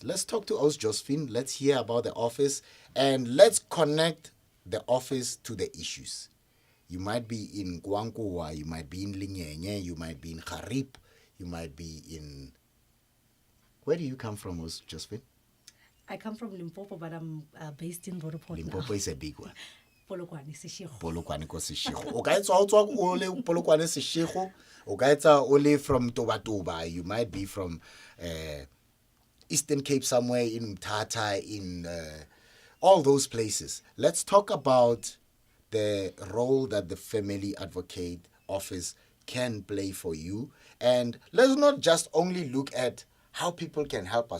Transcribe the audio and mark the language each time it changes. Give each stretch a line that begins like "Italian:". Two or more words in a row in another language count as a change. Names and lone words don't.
English: Let's talk to Os Josephine. Let's hear about the office and let's connect the office to the issues. You might be in Guangua, you might be in Lingenye, you might be in Harip, you might be in... Where do you come from, Josephine? I come from Limpopo, but I'm based in Roodepoort. Limpopo is a big one. Polokwane Seshego.
Northern Sotho: Polokwane ko Seshego. O ka etsa o tswa ko le Polokwane Seshego. O ka etsa o le from Toba.
English: You might be from Eastern Cape somewhere, in Mthatha, in all those places. Let's talk about the role that the Family Advocate Office can play for you. And let's not just only look at how people can help us.